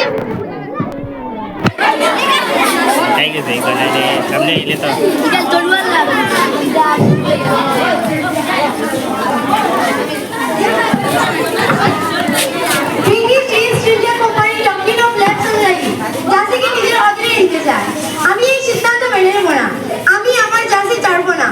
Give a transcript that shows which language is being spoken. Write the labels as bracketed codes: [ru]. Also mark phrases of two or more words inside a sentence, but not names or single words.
[id] Ayo kita ikut aja. Kami ini tuh. Tinggal duluan lah. [bn] ব্রিটিশ ইস্ট ইন্ডিয়া কোম্পানি ডক্ট্রিন অফ লেফট সোসাইটি জাতিকে নিজের অধীনে নিতে চায়। আমি এই সিদ্ধান্ত মেনে নেব না। আমি আমার জাতি ছাড়বো না।